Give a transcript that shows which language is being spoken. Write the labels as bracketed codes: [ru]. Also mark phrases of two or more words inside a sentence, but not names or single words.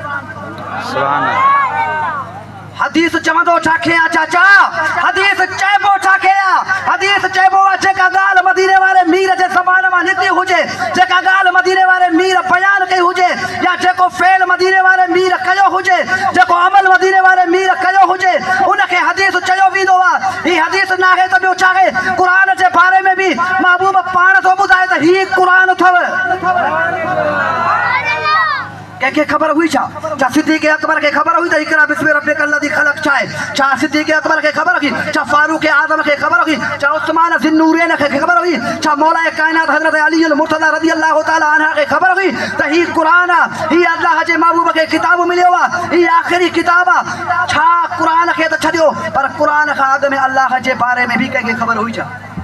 [sd] हदीस चवंदो छा खे आहे चाचा हदीस चइबो छा खे आहे हदीस चइबो आहे जेका ॻाल्हि मदीने वारे मीर जे ज़बान मां निकिती हुजे जेका ॻाल्हि मदीने वारे मीर बयानु कई हुजे या जेको फेल मदीने वारे मीर कयो हुजे जेको अमल मदीने वारे मीर कयो हुजे उनखे हदीस चयो वेंदो आहे हीअ हदीस न आहे त ॿियो छा आहे क़ुरान जे बारे में बि महबूब पाण थो ॿुधाए त हीउ क़ुरान अथव कंहिंखे ख़बर हुई छा सिद्दीक़ अकबर खे ख़बर हुई त [ar] اقرأ باسم ربك الذي خلق [sd] छा आहे छा सिद्दीक़ अकबर खे ख़बर हुई छा फारूक आज़म खे ख़बर हुई छा उस्मान ज़िन्नूरैन खे ख़बर हुई छा मौला काइनात हज़रत अली मुर्तज़ा [ar] رضي الله تعالى عنها [sd] खे ख़बर हुई त हीउ क़ुरान आहे हीउ अल्लाह जे महबूब खे किताब मिलियो आहे हीउ आख़िरी किताब आहे छा क़ुरान खे त छॾियो पर क़ुरान खां अॻु में अल्लाह जे बारे में बि कंहिंखे ख़बर हुई छा